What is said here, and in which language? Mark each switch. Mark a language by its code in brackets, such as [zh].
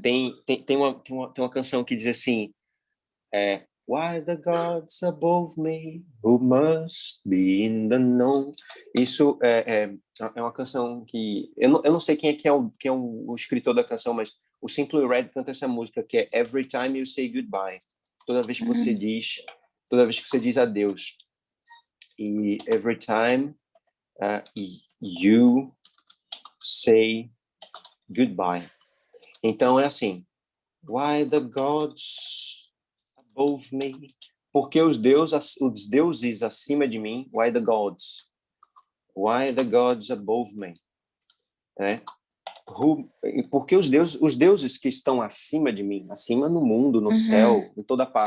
[pt] tem uma canção que diz assim, [en] Why the gods above me, who must be in the known. [pt] Isso é uma canção que... Eu não sei quem é o escritor da canção, mas o Simply Red canta essa música, que é Every Time You Say Goodbye. Toda vez que você diz adeus. [en] E every time you say goodbye. [pt] Então é assim, [en] why the gods above me? [pt] Porque os deuses acima de mim, [en] why the gods? Why the gods above me? [pt] Porque os deuses que estão acima de mim, acima no mundo, no céu, em toda parte.